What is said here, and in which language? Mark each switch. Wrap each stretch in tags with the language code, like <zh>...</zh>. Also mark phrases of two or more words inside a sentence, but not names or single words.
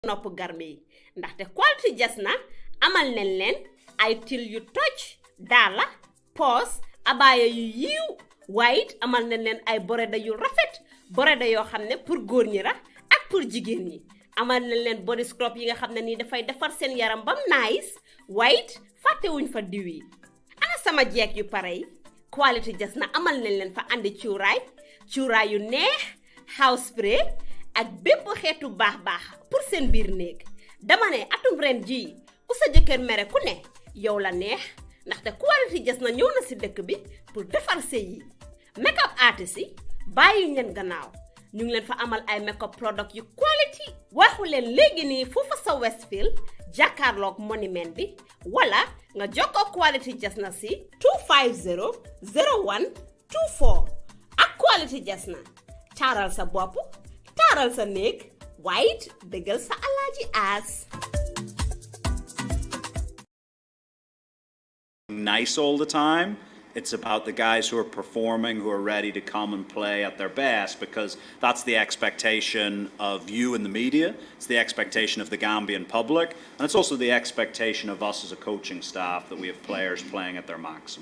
<wo>nopp garmi yi ndaxte quality jas na amal nañ leen ay til yu toj daala poos abaaya yu yiiw waaye it amal nañ leen ay boreda yu rafet boreda yoo xam ne pour góor ñi la ak pour jigéen ñi amal nañ leen</wo> <en>body scrub</en> <wo>yi nga xam ne nii dafay defar seen yaram bam nice waaye it fàttewuñ fa diw yi ana sama jeeg yu pare yi quality jas na amal nañ leen fa andi cuuraay yu neex</wo> <en>house spray</en> <wo>ak bépp xeetu baax pour seen biir néeg dama ne atum ren jii ku sa jëkkër mere ku ne yow la neex ndaxte quality jas na ñëw na si dëkk bi pour defar sëy yi</wo> <en>make-up artist</en> <wo>yi bàyyi leen gannaaw ñu ngi leen fa amal ay</wo> <en>make-up product</en> <wo>yu quality waxu leen léegi nii foofa sa Westfield jàkkaarloog monument bi wala nga jokkoo quality jas na si 250 01 24 ak quality jas na taaral sa bopp taaral sa néeg waaye it dëggal sa alaaji aas.</wo> <en>Nice all the time. It's about the guys who are performing, who are ready to come and play at their best, because that's the expectation of you in the media, it's the expectation of the Gambian public, and it's also the expectation of us as a coaching staff that we have players playing at their maximum.</en>